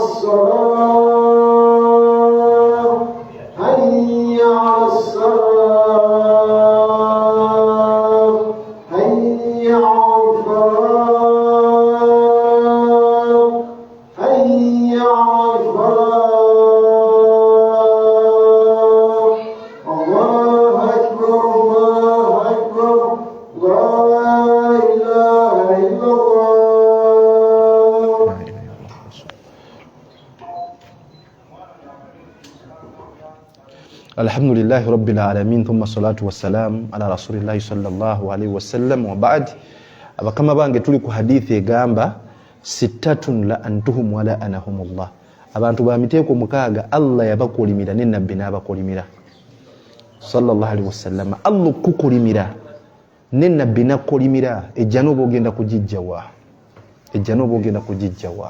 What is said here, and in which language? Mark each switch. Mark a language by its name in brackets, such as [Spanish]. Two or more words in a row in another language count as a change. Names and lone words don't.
[Arabic] الصلاة حي على الصلاة حي على الفلاح حي على الفلاح الله أكبر الله أكبر لا إله إلا الله. الحمد لله رب العالمين ثم الصلاة والسلام على رسول الله صلى الله عليه وسلم وبعد. [Ganda] abakama bange tuli ku hadithi egamba [Arabic] ستة لعنتهم ولعنهم الله, [Ganda] abantu ba miteeko mukaaga Allah yabakolimira ne nabbi n'abakolimira [Arabic] صلى الله عليه وسلم. [Ganda] Allah kukolimira ne nabbi n'akolimira ejja n'oba ogenda kugijjawa, ejja n'oba ogenda kugijjawa.